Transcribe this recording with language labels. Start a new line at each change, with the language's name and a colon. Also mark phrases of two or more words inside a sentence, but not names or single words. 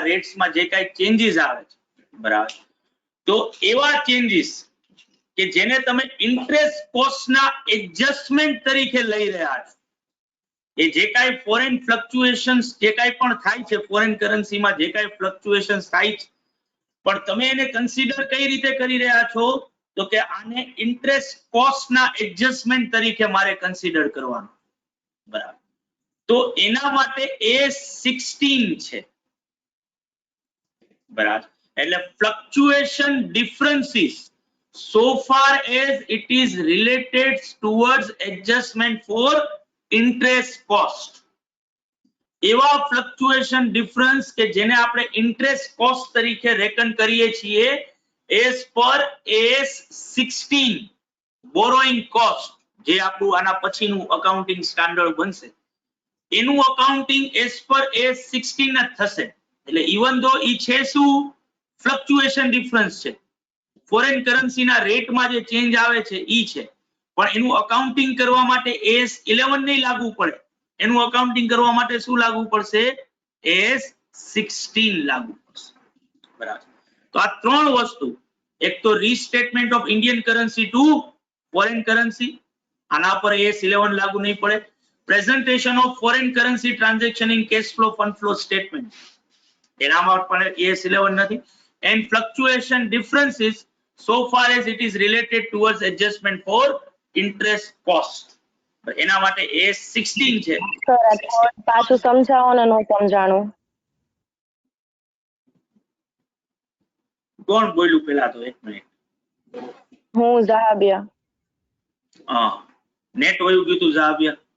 Gujarati: રેટ્સમાં જે કાઈ ચેન્જીસ આવે છે, બરાબર, તો એવા ચેન્જીસ કે જેને તમે ઇન્ટરેસ્ટ કોસ્ટના એડજસ્ટમેન્ટ તરીકે લઈ રહ્યા છો, એ જે કાઈ
English: foreign fluctuations
Gujarati: જે કાઈ પણ થાય છે ફોરેન કરન્સીમાં જે કાઈ ફ્લક્ચ્યુએશન્સ થાય છે, પણ તમે એને કન્સિડર કઈ રીતે કરી રહ્યા છો તો કે આને ઇન્ટરેસ્ટ કોસ્ટના એડજસ્ટમેન્ટ તરીકે મારે કન્સિડર કરવાનું, બરાબર. તો એના માટે A16 છે, બરાબર.
English: એટલે fluctuation differences so far as it is related towards adjustment for interest cost,
Gujarati: એવા
English: fluctuation difference
Gujarati: કે જેને આપણે
English: interest cost
Gujarati: તરીકે રેકન કરીએ છીએ
English: as per AS16 borrowing cost,
Gujarati: જે આપણું આના પછીનું અકાઉન્ટિંગ સ્ટાન્ડર્ડ બનશે એનું અકાઉન્ટિંગ
English: as per AS16
Gujarati: જ થશે. એટલે
English: even though
Gujarati: ઈ છે શું
English: fluctuation difference
Gujarati: છે, ફોરેન કરન્સીના રેટમાં જે ચેન્જ આવે છે ઈ છે, પણ એનું અકાઉન્ટિંગ કરવા માટે AS11 નહીં લાગુ પડે, એનું અકાઉન્ટિંગ કરવા માટે શું લાગુ પડશે, AS16 લાગુ પડશે, બરાબર. તો આ ત્રણ વસ્તુ, એક તો
English: restatement of Indian currency to foreign currency,
Gujarati: આના પર AS11 લાગુ નહીં પડે.
English: presentation of foreign currency transaction in cash flow fund flow statement,
Gujarati: એનામાં પણ
English: AS11 નથી. and fluctuation differences so far as it is related towards adjustment for interest cost,
Gujarati: એના માટે AS16 છે. પાછું સમજાવો ને, નો સમજાણું. કોણ બોલ્યું પેલા તો એક મિનિટ. હું ઝહાબિયા. હા, નેટ વયું ગયું તું ઝહાબિયા?